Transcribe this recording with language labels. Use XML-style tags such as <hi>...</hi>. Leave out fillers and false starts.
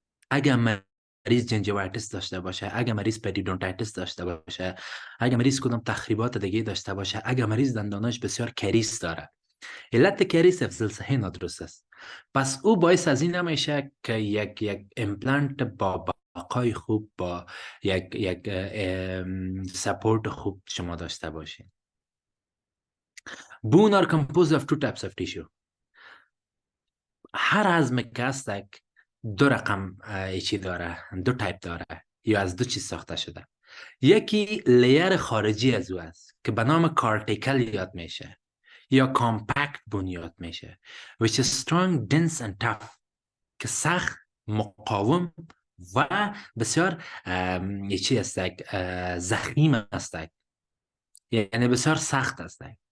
<fa>اگر مریض جنجیوایتیس داشته باشه، اگر مریض پریدونتایتیس داشته باشه، اگر مریض کدام تخریبات دیگه داشته باشه، اگر مریض دنداناش بسیار کریس داره، علت کریس حفظ الصحی نادرست است. پس او باعث از این نمیشه که یک امپلانت با بقای خوب، با یک سپورت خوب شما داشته باشین.</fa> <en>Bone are composed of two types of tissue.</en> <fa>هر عظم که هستک دو رقم چی داره، دو تایپ داره یا از دو چیز ساخته شده. یکی لیر خارجی از او است که به نام کارتیکل یاد میشه یا کامپکت بون یاد میشه،</fa> <en>which is strong, dense and tough،</en> <fa>که سخت، مقاوم و بسیار چی استک، زخیم استک، یعنی بسیار سخت استک.</fa>